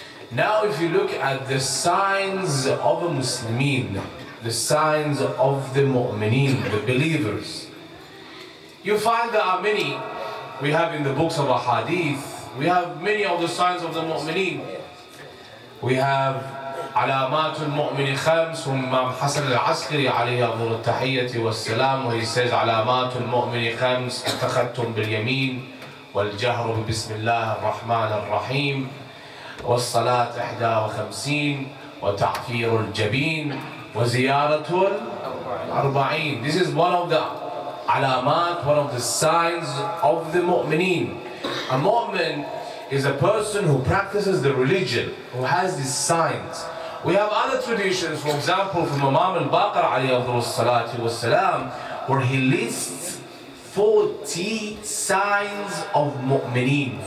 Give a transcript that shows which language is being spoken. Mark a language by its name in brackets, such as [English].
[English] Now if you look at the signs of a Muslimin, the signs of the mu'mineen, the believers, you find there are many. We have in the books of Ahadith, we have many of the signs of the mu'mineen. We have [Arabic] علامات المؤمن خمس [English] from Imam Hassan al-Askari [Arabic] عليه أفضل التحية والسلام, [English] where he says [Arabic] علامات المؤمن خمس: التختم باليمين، والجهر بسم الله الرحمن الرحيم، والصلاة 51، وتعفير الجبين، وزيارة الأربعين. [English] This is one of the علامات, one of the signs of the mu'mineen. A mu'min is a person who practices the religion, who has these signs. We have other traditions, for example, from Imam al-Baqir alayhi salatu wassalam, where he lists 40 signs of mu'mineen.